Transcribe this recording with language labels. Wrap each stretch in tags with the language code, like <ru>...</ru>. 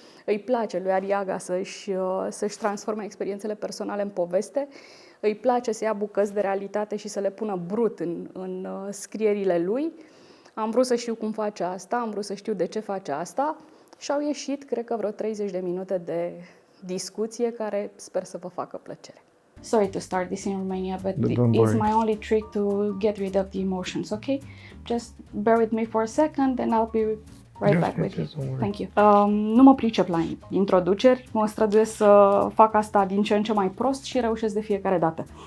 <ro>Îi place lui Arriaga să-și transforme experiențele personale în poveste, îi place să ia bucăți de realitate și să le pună brut în scrierile lui. Am vrut să știu cum face asta, am vrut să știu de ce face asta și au ieșit, cred că vreo 30 de minute de discuție care sper să vă facă plăcere.</ro> <en>Sorry to start this in Romania, but it's my only trick to get rid of the emotions, okay? Just bear with me for a second and I'll be right back with you. Thank you.</en> <ro>Nu mă pricep la introduceri, mă străduiesc să fac asta din ce în ce mai prost și reușesc de fiecare dată.</ro>